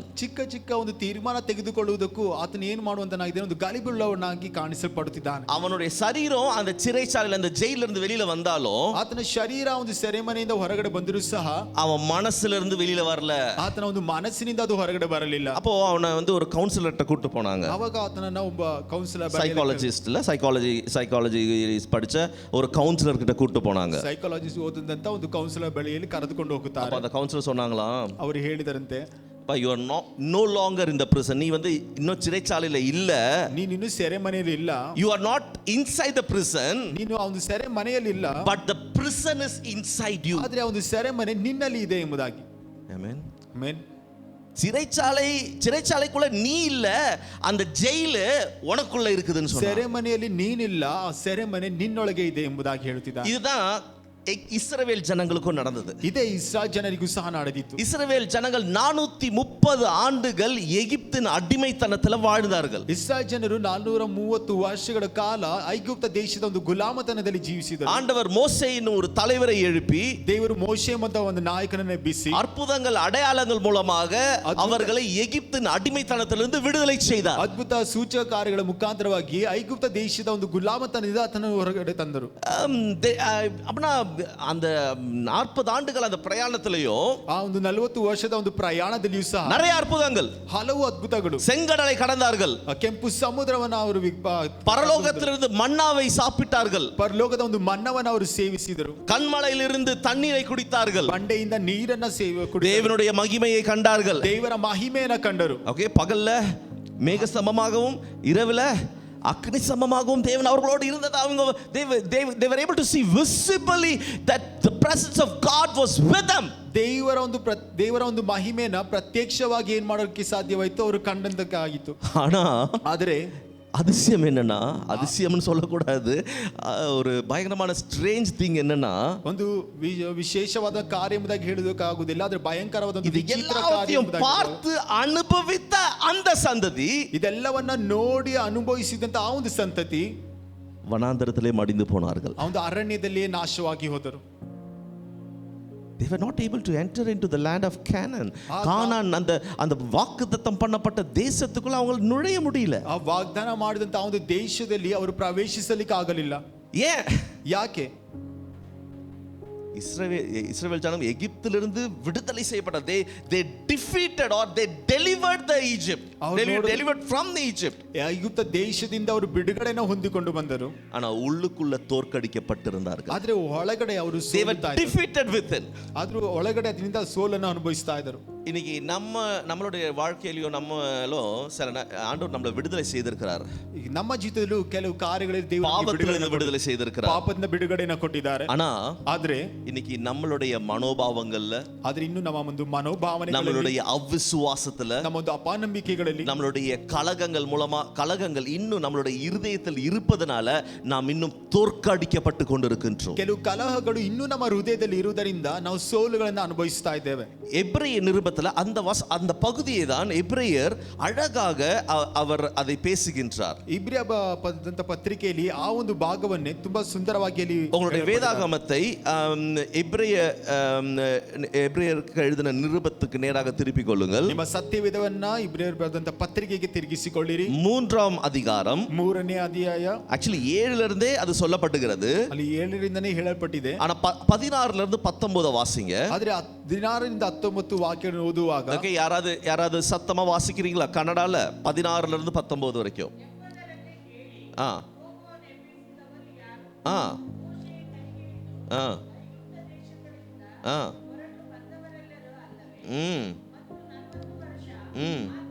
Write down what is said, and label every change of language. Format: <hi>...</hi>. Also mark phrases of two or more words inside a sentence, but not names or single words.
<kn>ಚಿಕ್ಕ ಚಿಕ್ಕ ಒಂದು ತೀರ್ಮಾನ ತೆಗೆದುಕೊಳ್ಳುವುದಕ್ಕೂ ಆತನು ಏನು ಮಾಡುವಂತನಾಗಿದೆ, ಒಂದು ಗಲಿಬಿಳ್ಳವನಾಗಿ ಕಾಣಿಸಲ್ಪಡುತ್ತಿದ್ದಾನೆ.</kn> <ta>அவனுடைய சரீரம் அந்த சிறைச்சாலையில அந்த ஜெயில இருந்து வெளியில வந்தாலும்,</ta> <kn>ಆತನ ಶರೀರ ಒಂದು ಸೆರೆಮನೆಯಿಂದ ಹೊರಗಡೆ ಬಂದರೂ ಸಹ</kn> <ta>அவன் மனசுல இருந்து வெளியில வரல.</ta> <kn>ಆತನ ಒಂದು ಮನಸ್ಸಿನಿಂದ ಅದು ಹೊರಗಡೆ ಬರಲಿಲ್ಲ.</kn> <ta>அப்போ அவனை வந்து ஒரு கவுன்சிலர்ட்ட கூட்டி போனாங்க.</ta> <kn>ಅವಾಗ ಆತನನ್ನ ಒಬ್ಬ ಕೌನ್ಸಿಲರ್,</kn> <ta>சைக்காலஜி படிச்ச ஒரு கவுன்சிலர் கிட்ட கூட்டி போனாங்க.</ta> <kn>ಸೈಕಾಲಜಿಸ್ಟ್ ಓದಿದಂತ ಒಂದು ಕೌನ್ಸಿಲರ್ ಬಳಿಯಲ್ಲಿ ಕರೆದುಕೊಂಡು ಹೋಗುತ್ತಾರೆ.</kn> <ta>அந்த கவுன்சிலர் சொன்னாங்களா,</ta> <kn>ಅವರು ಹೇಳಿದರಂತೆ,</kn> <en>you are no longer in the prison.</en> <ta>நீ வந்து இன்னும் சிறைச்சாலையில இல்ல,</ta> <kn>ನೀನು ಇನ್ನು ಸೆರೆಮನೆಯಲ್ಲಿ ಇಲ್ಲ.</kn> <en>You are not inside the prison,</en> <kn>ನೀನು ಆ ಒಂದು ಸೆರೆಮನೆಯಲ್ಲಿ ಇಲ್ಲ,</kn> <en>but the prison is inside you.</en> <kn>ಆದರೆ ಆ ಒಂದು ಸೆರೆಮನೆ ನಿನ್ನಲ್ಲಿ ಇದೆ ಎಂಬುದಾಗಿ.</kn> <en>Amen.</en> <kn>ಆಮೆನ್.</kn> <ta>சிறைச்சாலைக்குள்ள நீ இல்ல, அந்த ஜெயிலு உனக்குள்ள இருக்குதுன்னு சொன்னாங்க.</ta> <kn>ಸೆರೆಮನೆಯಲ್ಲಿ ನೀನಿಲ್ಲ, ಆ ಸೆರೆಮನೆ ನಿನ್ನೊಳಗೆ ಇದೆ ಎಂಬುದಾಗಿ ಹೇಳ್ತಿದ್ದಾರೆ.</kn> <ta>இதுதான் இஸ்ரவேல் ஜனங்களுக்கும் நடந்தது.</ta> <kn>ಇದೇ ಇಸ್ರಾಯೇಲ್ ಜನರಿಗೂ ಸಹ ನಡೆದಿತ್ತು.</kn> <ta>இஸ்ரவேல் ஜனங்கள் 430 ஆண்டுகள் எகிப்தின் அடிமைத்தனத்தில் வாழ்ந்தார்கள்.</ta> <kn>ಇಸ್ರಾಯೇಲ್ ಜನರು 430 ವರ್ಷಗಳ ಕಾಲ ಐಗುಪ್ತ ದೇಶದ ಒಂದು ಗುಲಾಮತನದಲ್ಲಿ ಜೀವಿಸಿದರು.</kn> <ta>ஆண்டவர் மோசேயின் ஒரு தலைவரை எழுப்பி,</ta> <kn>ದೇವರು ಮೋಶೆ ಎಂಬ ಒಂದು ನಾಯಕನನ್ನು ಎಬ್ಬಿಸಿ</kn> <ta>அற்புதங்கள் அடையாளங்கள் மூலமாக அவர்களை எகிப்தின் அடிமைத்தனத்திலிருந்து விடுதலை செய்தார்.</ta> <kn>ಅದ್ಭುತ ಸೂಚಕ ಕಾರ್ಯಗಳ ಮುಖಾಂತರವಾಗಿ ಐಗುಪ್ತ ದೇಶದ ಒಂದು ಗುಲಾಮತನದಿಂದ ಆತನನ್ನು ಹೊರಗಡೆ ತಂದರು.</kn> <ta>அப்படின்னா அந்த 40 ஆண்டுகள் அந்த பிரயாணத்திலேயோ,</ta> <kn>ಆ ಒಂದು 40 ವರ್ಷದ ಒಂದು ಪ್ರಯಾಣದಲ್ಲಿಯೂ ಸಹ</kn> <ta>நிறைய அற்புதங்கள்,</ta> <kn>ಹಲವು ಅದ್ಭುತಗಳು.</kn> <ta>செங்கடலை கடந்தார்கள்,</ta> <kn>ಕೆಂಪು ಸಮುದ್ರವನ್ನು ಅವರು</kn> <ta>பரலோகத்திலிருந்து மன்னாவை சாப்பிட்டார்கள்,</ta> <kn>ಪರಲೋಕದ ಒಂದು ಮನ್ನವನ್ನು ಅವರು ಸೇವಿಸಿದರು,</kn> <ta>கண்மலையிலிருந்து தண்ணீரை குடித்தார்கள்,</ta> <kn>ಬಂಡೆಯಿಂದ ನೀರನ್ನ</kn> <ta>தேவனுடைய மகிமையை கண்டார்கள்,</ta> <kn>ದೇವರ ಮಹಿಮೆಯನ್ನು ಕಂಡರು.</kn> <ta>ஓகே, பகல்ல மேக சமமாகவும் இரவுல அக்னி சமமாகவும் தேவன் அவர்களோடு இருந்தது.</ta> <en>அவங்க they were able to see visibly that the presence of God was with them.</en> <kn>ದೇವರ ಒಂದು ಮಹಿಮೆನ ಪ್ರತ್ಯಕ್ಷವಾಗಿ ಏನ್ ಮಾಡೋಕೆ ಸಾಧ್ಯವಾಯಿತು, ಅವರು ಕಂಡಂತಕ್ಕಾಗಿತ್ತು. ಆದರೆ</kn> <ta>அதிசயம் என்னன்னா, அதிசயம்னு சொல்லக்கூடாது, ஒரு பயங்கரமான</ta> <en>strange thing</en> <ta>என்னன்னா,</ta> <kn>ಒಂದು ವಿಶೇಷವಾದ ಕಾರ್ಯ ಎಂಬುದಾಗಿ ಹೇಳೋದಕ್ಕಾಗುವುದಿಲ್ಲ, ಆದರೆ ಭಯಂಕರವಾದ ಒಂದು ವಿಚಿತ್ರ ಕಾರ್ಯ</kn> <ta>பார்த்து ಅನುಭವಿತ அந்த சந்ததி,</ta> <kn>ಇದೆಲ್ಲವನ್ನ ನೋಡಿ ಅನುಭವಿಸಿದಂತ ಆ ಒಂದು ಸಂತತಿ</kn> <ta>ವನಾಂತರದಲ್ಲೇ ಮಡಿந்து போனார்கள்.</ta> <kn>ಆ ಒಂದು ಅರಣ್ಯದಲ್ಲಿಯೇ ನಾಶವಾಗಿ ಹೋದರು.</kn> <en>They were not able to enter into the land of Canaan.</en> <ta>கானான் அந்த வாக்குத்தத்தம் பண்ணப்பட்ட தேசத்துக்குள்ள அவங்க நுழைய முடியல.</ta> <kn>ಆ ವಾಗ್ದಾನ ಮಾಡಿದಂತ ಆ ಒಂದು ದೇಶದಲ್ಲಿ ಅವರು ಪ್ರವೇಶಿಸಲಿಕ್ಕೆ ಆಗಲಿಲ್ಲ. ಯಾಕೆ?</kn> <ta>இஸ்ரவேல் ஜனம் எகிப்திலிருந்து விடுதலை செய்யப்பட்ட</ta> <en>they defeated or they delivered the Egypt. They were delivered from the Egypt.</en> <kn>ಐಗುಪ್ತ ದೇಶದಿಂದ ಅವರು ಬಿಡುಗಡೆನ ಹೊಂದಿಕೊಂಡು ಬಂದರು.</kn> <ta>ஆனா உள்ளுக்குள்ள தோற்கடிக்கப்பட்டிருந்தார்கள்.</ta> <kn>ಆದ್ರೆ ಒಳಗಡೆ ಅವರು</kn> <en>They were</en> <kn>ಸೋಲ್ತಾ ಇದ್ದರು.</kn> <en>defeated within.</en> <kn>ಆದ್ರೂ ಒಳಗಡೆ ಅದರಿಂದ ಸೋಲನ್ನು ಅನುಭವಿಸ್ತಾ ಇದ್ದರು.</kn> <ta>இன்னைக்கு நம்மளுடைய வாழ்க்கையிலயோ நம்மளோ சில ஆண்டவர் நம்மளை விடுதலை செய்திருக்கிறார்.</ta> <kn>ಈಗ ನಮ್ಮ ಜೀವಿತದಲ್ಲೂ ಕೆಲವು ಕಾರ್ಯಗಳಲ್ಲಿ ದೇವರು</kn> <ta>பாவத்திலிருந்து விடுதலை செய்திருக்கிறார்.</ta> <kn>ಪಾಪದಿಂದ ಬಿಡುಗಡೆನ ಕೊಟ್ಟಿದ್ದಾರೆ.</kn> <ta>ஆனா</ta> <kn>ಆದ್ರೆ</kn> <ta>இன்னைக்கு நம்மளுடைய மனோபாவங்கள்ல,</ta> <kn>ಆದ್ರೆ ಇನ್ನು ನಮ್ಮ ಒಂದು ಮನೋಭಾವನೆಗಳಲ್ಲಿ,</kn> <ta>நம்மளுடைய அவிசுவாசத்துல,</ta> <kn>ನಮ್ಮ ಒಂದು ಅಪನಂಬಿಕೆಗಳಲ್ಲಿ,</kn> <ta>நம்மளுடைய கலகங்கள் இன்னும் நம்மளுடைய இருதயத்தில் இருப்பதனால நாம் இன்னும் தோற்கடிக்கப்பட்டு கொண்டிருக்கின்றோம்.</ta> <kn>ಕೆಲವು ಕಲಹಗಳು ಇನ್ನೂ ನಮ್ಮ ಹೃದಯದಲ್ಲಿ ಇರುವುದರಿಂದ ನಾವು ಸೋಲುಗಳನ್ನು ಅನುಭವಿಸ್ತಾ ಇದ್ದೇವೆ.</kn> <ta>எபிரேய நிருபத்துல அந்த பகுதியை தான் எபிரேயர் அழகாக அவர் அதை பேசுகின்றார்.</ta> <kn>ಇಬ್ರಿಯ ಪತ್ರಿಕೆಯಲ್ಲಿ ಆ ಒಂದು ಭಾಗವನ್ನೇ ತುಂಬಾ ಸುಂದರವಾಗಿ ಅಲ್ಲಿ</kn> <ta>உங்களுடைய வேதாகமத்தை எபிரேயருக்கு எழுதின நிருபத்துக்கு நேராக திருப்பிக் கொள்ளுங்கள்.</ta> <kn>ನಿಮ್ಮ ಸತ್ಯವೇದವನ್ನ ಇಬ್ರಿಯರು ಬರೆದಂತ ಪತ್ರಿಕೆಗೆ ತಿರುಗಿಸಿಕೊಳ್ಳಿರಿ.</kn> <ta>3ஆம் அதிகாரம்</ta> <kn>3ನೇ ಅಧ್ಯಾಯ.</kn> <ta>ஆக்சுவலி 7ல இருந்தே அது சொல்லப்பட்டுகிறது.</ta> <kn>ಅಲ್ಲಿ 7ರಿಂದನೇ ಹೇಳಲ್ಪಟ್ಟಿದೆ.</kn> <ta>ஆனா 16ல இருந்து 19 வாசிங்க.</ta> <kn>ಆದ್ರೆ 16ರಿಂದ 19 ವಾಕ್ಯಗಳನ್ನು ಓದುವಾಗ</kn> <ta>ஓகே, யாராவது சத்தமா வாசிக்கிறீங்களா கன்னடால? 16ல இருந்து 19 வரைக்கும். ஆ ஆ ஆ ஆ ம் ம்</ta>